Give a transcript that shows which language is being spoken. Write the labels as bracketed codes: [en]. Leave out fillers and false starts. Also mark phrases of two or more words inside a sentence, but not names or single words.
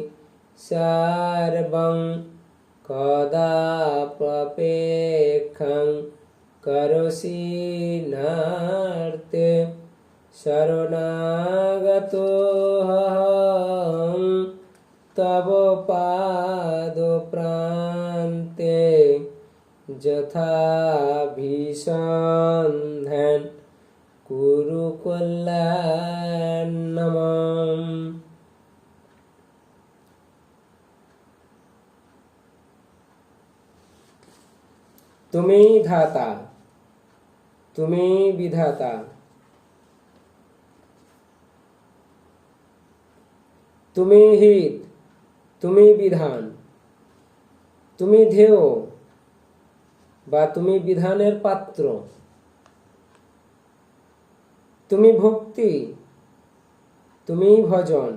[sa] सर्वं कदाप्यपेक्षं करोषि नार्ते शरणागतोऽहं तव पादप्रान्ते यथा भीषन्धन् कुरु कल्याणमम्। [bn] তুমি ধাতা, তুমি বিধাতা, তুমি হিত, তুমি বিধান, তুমি ধ্যেয় বা তুমি বিধানের পাত্র, তুমি ভক্তি, তুমি ভজন।